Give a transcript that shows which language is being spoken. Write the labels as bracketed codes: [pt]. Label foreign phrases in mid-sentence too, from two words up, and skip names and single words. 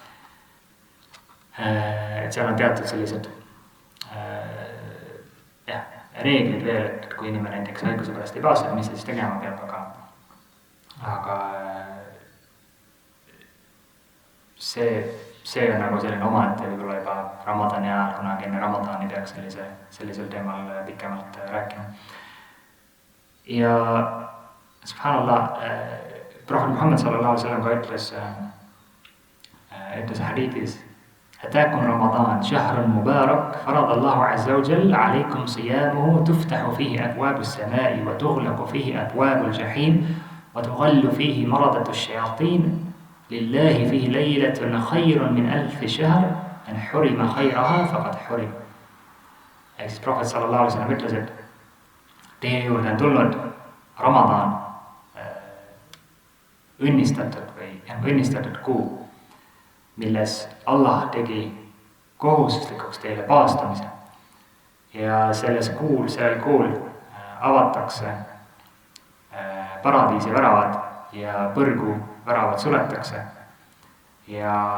[et] Et seal on teatud sellised reeglid veel, et kui inimene näiteks haiguse pärast ei paastada, mis ta siis tegema peab, aga see on nagu selline omaette võib-olla juba Ramadani ajal, kunagi enne Ramadani peaks sellisel teemal pikemalt rääkima. Ja subhanallah, Prohvet Muhammad [ar] صلى الله عليه وسلم [et] ka ütles hadiithis, [ar] أتاكم رمضان شهر مبارك فرض الله عز وجل عليكم صيامه تفتح فيه أبواب السماء وتغلق فيه أبواب الجحيم وتغل فيه مرضة الشياطين لله فيه ليلة خير من 1000 شهر من حرم خيرها فقد حرم. [et] Ehk siis Prohvet [ar] صلى الله عليه وسلم [et] ütles, et teie juurde on tulnud Ramadan, õnnistatud kuu, milles Allah tegi kohustuslikuks teile paastamise ja sellel kuul avatakse paradiisi väravad ja põrguväravad suletakse ja